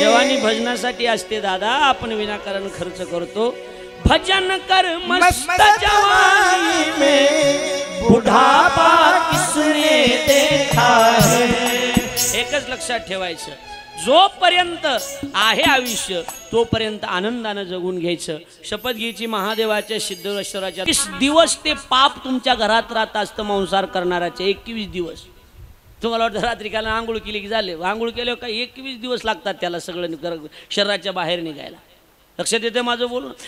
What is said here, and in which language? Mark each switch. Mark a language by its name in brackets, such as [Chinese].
[Marathi] जवानी भजनासाठी असते दादा, आपण विनाकारण खर्च करतो. [Hindi] भजन कर मस्त जवानी में, बुढ़ापा किसने देखा है. [Marathi] एकच लक्षात ठेवायचं, जोपर्यंत आहे आयुष्य तोपर्यंत आनंदानं जगून घ्यायचं. शपथ घ्यायची महादेवाच्या सिद्धेश्वराच्या. 21 दिवस ते पाप तुमच्या घरात राहत असतं मांसाहार करणाऱ्याचे. 21 दिवस. तुम्हाला वाटतं रात्री काला आंघोळ केली की झाले, आंघोळ केल्यावर काही 21 दिवस लागतात त्याला सगळं शरीराच्या बाहेर निघायला. लक्षात येते माझं बोलून?